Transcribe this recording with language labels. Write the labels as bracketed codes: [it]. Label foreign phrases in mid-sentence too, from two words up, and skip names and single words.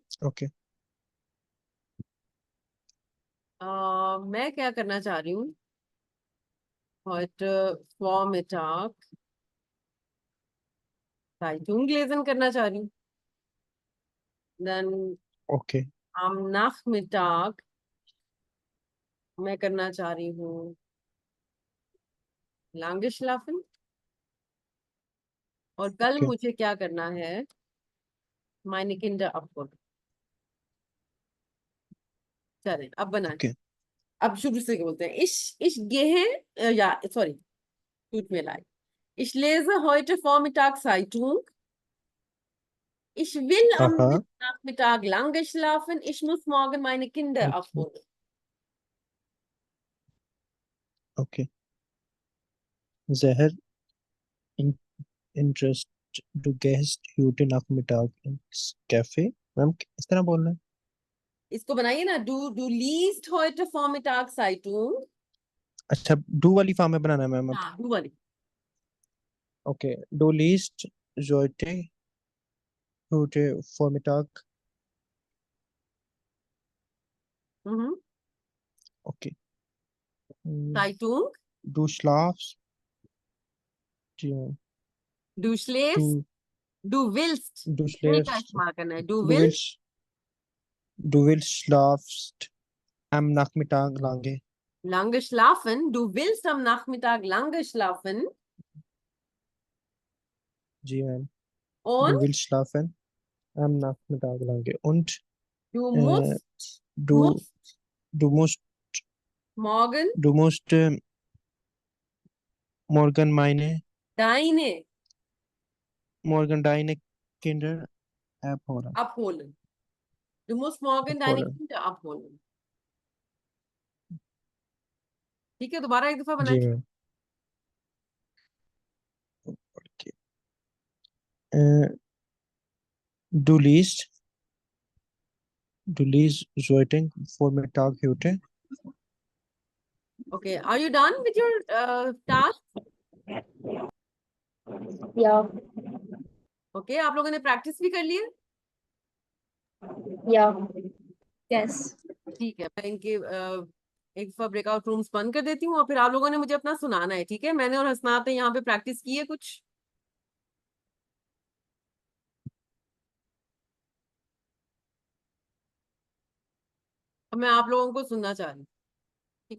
[ur] okay میں کیا کرنا چاہ رہی ہوں. [de] Heute Vormittag Zeitung lesen [ur] کرنا چاہ رہی ہوں. Dann okay [de] am Nachmittag [ur] میں کرنا چاہ رہی ہوں [de] lange schlafen। [ur] اور کل okay مجھے کیا کرنا ہے, [de] meine Kinder abholen। [ur] چلیں اب بنائیں. okay اب شروع سے بولتے ہیں. [de] ich gehe ja sorry, tut mir leid। Ich lese heute Vormittag Zeitung। Ich will am aha Nachmittag lange schlafen। Ich muss morgen meine Kinder okay abholen। okay Zahir in interest du gehst heute Nachmittag ins Café [ur] میم اس طرح بولنا ہے اس کو بنائیے نا. [de] du liest heute Vormittag Zeitung। [ur] اچھا ڈو والی فارم میں بنانا ہے میم اب हाँ du वाली। [de] okay du liest heute heute Vormittag Mhm. okay Zeitung। du schlafst [ur] جی ہاں [de] Du schläfst। du Du willst। du [ur] نہیں کا [de] schläfst [ur] استعمال کرنا ہے. Du [de] du willst willst schlafst am Nachmittag lange lange schlafen। Du willst am Nachmittag lange schlafen। [ur] جی میم du [de] Und willst schlafen am Nachmittag lange und du äh, musst du musst du musst morgen du musst morgen deine morgen deine Kinder abholen abholen। Du musst morgen deine abholen Kinder abholen। [ur] ٹھیک ہے، دوبارہ ایک دفعہ जी बनाए। मैम okay. [de] äh, du liest writing Vormittag heute [en] Okay, are you done with your task? Yeah, [ur] Okay, آپ لوگوں نے پریکٹس بھی کر لی ہے. [en] yeah. Yes. [ur] ٹھیک ہے، میں ان کے ایک دفعہ [en] breakout rooms [ur] بند کر دیتی ہوں اور پھر آپ لوگوں نے مجھے اپنا سنانا ہے، ٹھیک ہے? میں نے اور حسنات نے یہاں پہ پریکٹس کی ہے کچھ۔ اب میں آپ لوگوں کو سننا چاہ رہی ہوں، ٹھیک ہے?